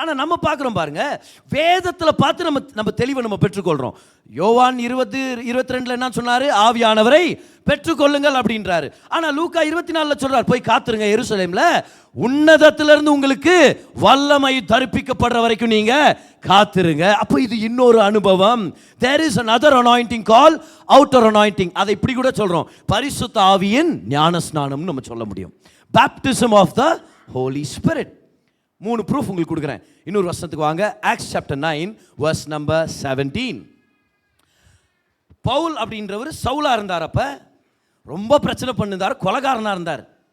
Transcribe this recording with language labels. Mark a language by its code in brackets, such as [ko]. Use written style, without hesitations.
[ta] ஆனால் நம்ம பார்க்குறோம் பாருங்க, வேதத்தில் பார்த்து நம்ம தெளிவை நம்ம பெற்றுக்கொள்கிறோம். யோவான் 20:22 என்ன சொன்னார், ஆவியானவரை பெற்றுக்கொள்ளுங்கள் அப்படின்றாரு. ஆனால் லூக்கா 24 சொல்றார், போய் காத்துருங்க எருசலேம்ல, உன்னதத்திலிருந்து உங்களுக்கு வல்லமை தரிப்பிக்கப்படுற வரைக்கும் நீங்க காத்துருங்க. அப்போ இது இன்னொரு அனுபவம். [en] there is another anointing called outer anointing. [ta] அதை இப்படி கூட சொல்றோம், பரிசுத்த ஆவியின் ஞானஸ்நானம் நம்ம சொல்ல முடியும். [en] baptism of the holy spirit. [ta] 3 proof உங்களுக்கு கொடுக்குறேன். இன்னொரு வருஷத்துக்கு வாங்க, [en] Acts chapter 9 verse number 17. [ta] Pavul அப்படின்றவர் சவுலா இருந்தார், அப்ப ரொம்ப பிரச்சனை பண்ணிருந்தார், கொலைகாரனா இருந்தார்.